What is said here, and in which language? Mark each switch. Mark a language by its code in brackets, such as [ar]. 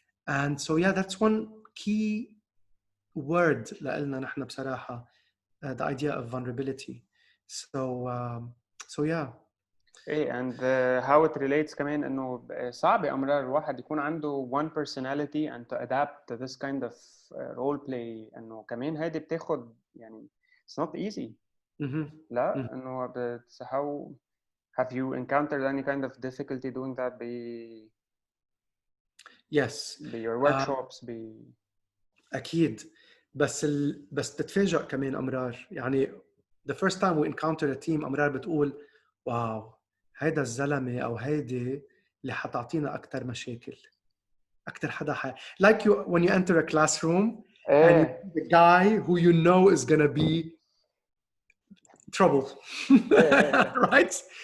[en] And so yeah, that's one key word [ar] لنا نحن بصراحة, [en] the idea of vulnerability. So yeah. and how it relates [ar] كمان إنه صعب أمرار الواحد يكون عنده [en] one personality and to adapt to this kind of role play. [ar] إنه كمان هذه بتاخد يعني [en] it's not easy. [ar] لا إنه [en] how have you encountered any kind of difficulty doing that Yes. your workshops [ar] أكيد. بس تتفاجأ كمان أمرار. يعني [en] the first time we encounter a team [ar] أمرار بتقول واو هيدا الزلمة أو هيدي اللي حتعطينا أكتر مشاكل، أكتر حدا [en] like you when you enter a classroom and you see the guy who you know is gonna be trouble. Right?